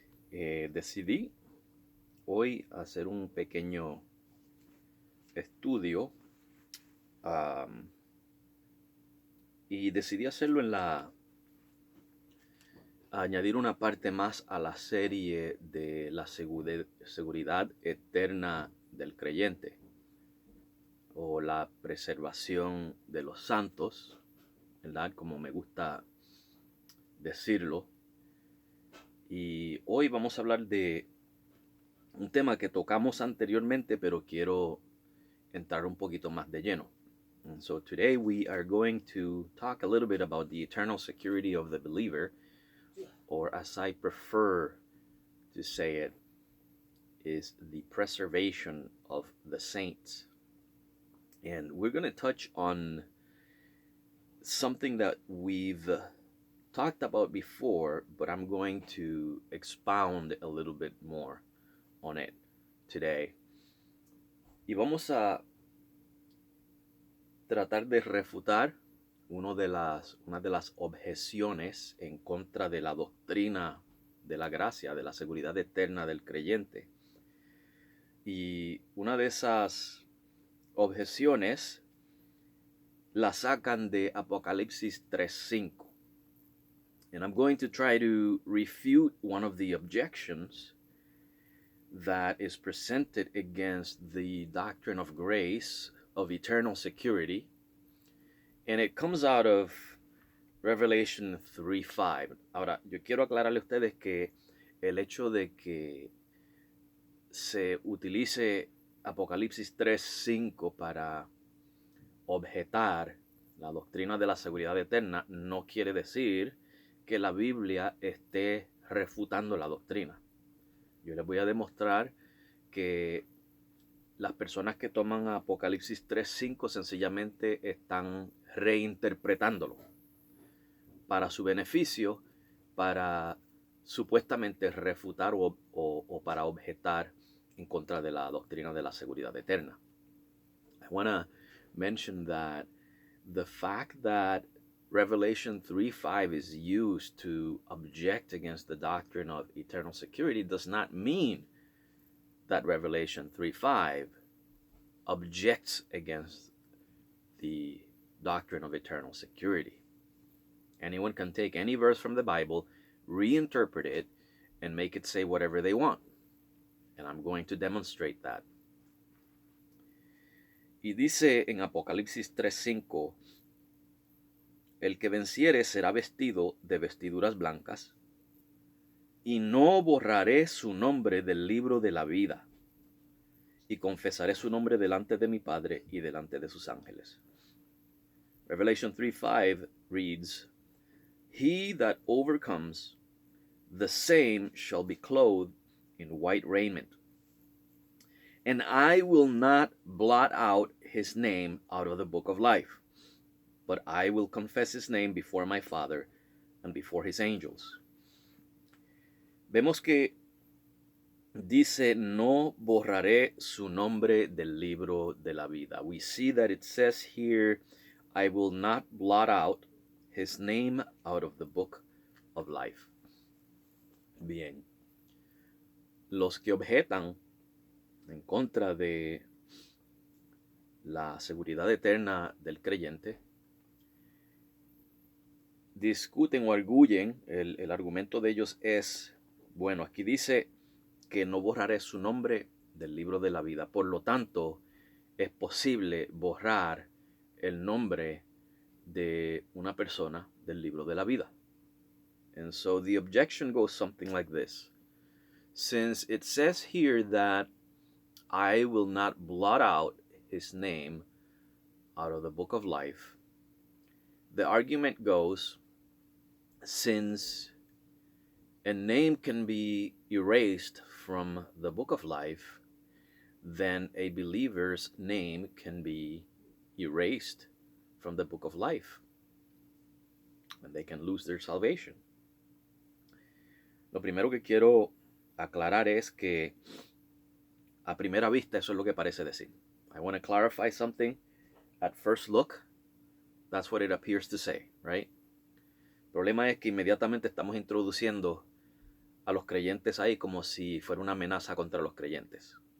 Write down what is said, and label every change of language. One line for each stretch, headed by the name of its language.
Spanish: Decidí hoy hacer un pequeño estudio am, y decidí hacerlo añadir una parte más a la serie de la seguridad eterna del creyente o la preservación de los santos, ¿verdad? Como me gusta decirlo. Y hoy vamos a hablar de un tema que tocamos anteriormente, pero quiero entrar un poquito más de lleno.
English: And so today we are going to talk a little bit about the eternal security of the believer, or as I prefer to say it, is the preservation of the saints. And we're going to touch on something that we've talked about before, but I'm going to expound a little bit more on it today.
Spanish: Y vamos a tratar de refutar una de las objeciones en contra de la doctrina de la gracia, de la seguridad eterna del creyente. Y una de esas objeciones la sacan de Apocalipsis 3:5.
English: And I'm going to try to refute one of the objections that is presented against the doctrine of grace, of eternal security, and it comes out of Revelation 3:5.
Spanish: Ahora, yo quiero aclararle a ustedes que el hecho de que se utilice Apocalipsis 3:5 para objetar la doctrina de la seguridad eterna no quiere decir que la Biblia esté refutando la doctrina. Yo les voy a demostrar que las personas que toman Apocalipsis 3:5 sencillamente están reinterpretándolo para su beneficio, para supuestamente refutar o para objetar en contra de la doctrina de la seguridad eterna.
English: I want to mention that the fact that Revelation 3:5 is used to object against the doctrine of eternal security does not mean that Revelation 3:5 objects against the doctrine of eternal security. Anyone can take any verse from the Bible, reinterpret it, and make it say whatever they want. And I'm going to demonstrate that.
Spanish: Y dice en Apocalipsis 3:5, el que venciere será vestido de vestiduras blancas, y no borraré su nombre del libro de la vida, y confesaré su nombre delante de mi Padre y delante de sus ángeles.
English: Revelation 3:5 reads, He that overcomes, the same shall be clothed in white raiment. And I will not blot out his name out of the book of life, but I will confess his name before my Father and before his angels.
Spanish: Vemos que dice, no borraré su nombre del libro de la vida.
English: We see that it says here, I will not blot out his name out of the book of life.
Spanish: Bien. Los que objetan en contra de la seguridad eterna del creyente discuten o arguyen, el argumento de ellos es, bueno, aquí dice que no borraré su nombre del libro de la vida. Por lo tanto, es posible borrar el nombre de una persona del libro de la vida.
English: And so the objection goes something like this. Since it says here that I will not blot out his name out of the book of life, the argument goes, since a name can be erased from the book of life, then a believer's name can be erased from the book of life, and they can lose their salvation.
Spanish: Lo primero que quiero aclarar es que A primera vista, eso es lo que parece decir.
English: I want to clarify something. At first look, that's what it appears to say, right?
Spanish: El problema es que inmediatamente estamos introduciendo a los creyentes ahí como si fuera una amenaza contra los creyentes.